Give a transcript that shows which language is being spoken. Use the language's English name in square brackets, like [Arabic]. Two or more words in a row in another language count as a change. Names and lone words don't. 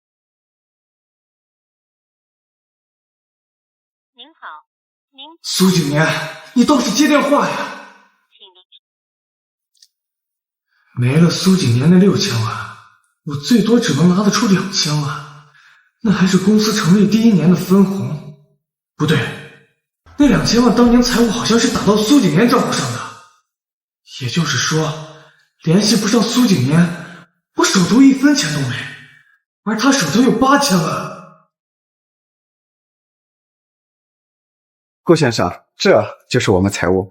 [Chinese] 您好，您苏景年，你倒是接电话呀！没了苏景年那6000万，我最多只能拿得出2000万，那還是公司成立第1年的分紅。不對，那2000萬當年財務好像是打到蘇景年賬戶上的，也就是說，聯繫不上蘇景年，我手頭1分錢都沒，而他手頭有8000萬。顧先生，這就是我們財務。